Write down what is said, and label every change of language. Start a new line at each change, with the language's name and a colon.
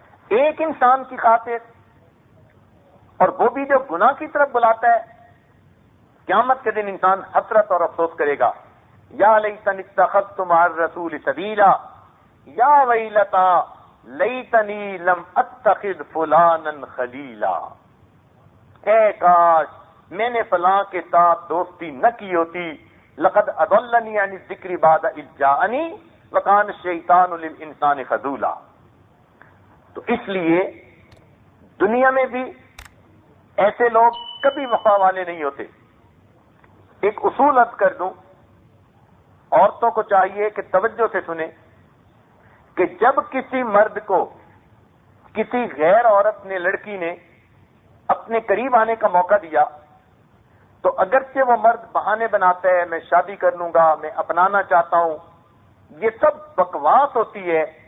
Urdu: ایک انسان کی خاطر، اور وہ بھی جو گناہ کی طرف بلاتا ہے، قیامت کے دن انسان حسرت اور افسوس کرے گا.
Arabic: یا لیتنی اتخذت مع الرسول سبیلا یا ویلتا لیتنی لم اتخذ فلانا خلیلا.
Urdu: اے کاش میں نے فلاں کے ساتھ دوستی نہ کی ہوتی.
Arabic: لقد اضلنی عن الذکر بعد اذ جاءنی وکان الشیطان للانسان خذولا.
Urdu: تو اس لیے دنیا میں بھی ایسے لوگ کبھی وفا والے نہیں ہوتے. ایک اصول عرض کر دوں، عورتوں کو چاہیے کہ توجہ سے سنیں کہ جب کسی مرد کو کسی غیر عورت نے، لڑکی نے اپنے قریب آنے کا موقع دیا تو اگرچہ وہ مرد بہانے بناتا ہے، میں شادی کر لوں گا، میں اپنانا چاہتا ہوں، یہ سب بکواس ہوتی ہے.